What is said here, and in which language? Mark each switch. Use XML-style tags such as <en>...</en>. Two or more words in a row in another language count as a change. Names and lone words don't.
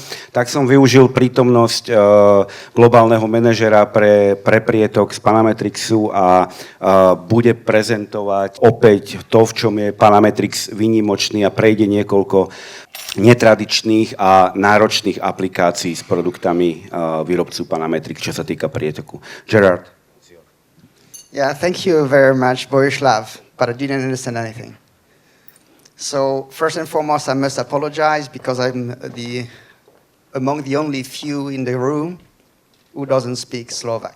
<sk>Tak som využil prítomnosť globálneho manažera pre prietok z Panametrixu a bude prezentovať opäť to, v čom je Panametrix výnimočný a prejde niekoľko netradičných a náročných aplikácií s produktami výrobcu Panametrix, čo sa týka prietoku. Gerard.</sk> <en>Yeah, thank you very much, Borislav, but I didn't understand anything. So, first and foremost, I must apologize because I'm among the only few in the room who doesn't speak Slovak.</en>